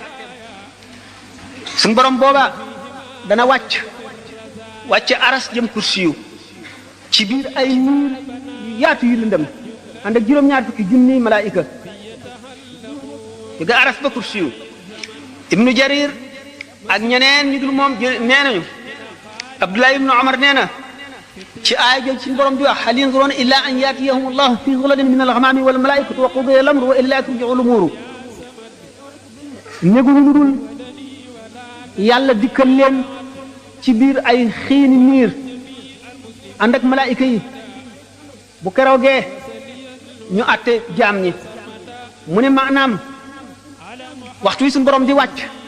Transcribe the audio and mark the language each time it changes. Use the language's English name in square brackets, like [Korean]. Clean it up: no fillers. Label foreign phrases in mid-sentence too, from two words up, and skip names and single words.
[Wolof] suñ borom booba dana wàcc aras jëm kursiyu ci biir ay niir yu yaatu yu lëndëm ànd ak juróom-ñaar fukki junniy malaayika ga aras ba kursiyu ibnu Jarir ak ñeneen ñu dul moom nee nañu Abdullah ibnu Umar nee na ci aaya jooju suñu borom di wax [Arabic] هل ينظرون إلا أن يأتيهم الله في ظلل من الغمام والملائكة وقضي الأمر وإلا ترجع الأمور [Wolof] néguñu lu dul yàlla dikkal leen ci biir ay xiini niir ànd ak malaayika yi bu keroogee ñu àtte jaam ñi mu ne maanaam waxtu wi suñu borom di wàcc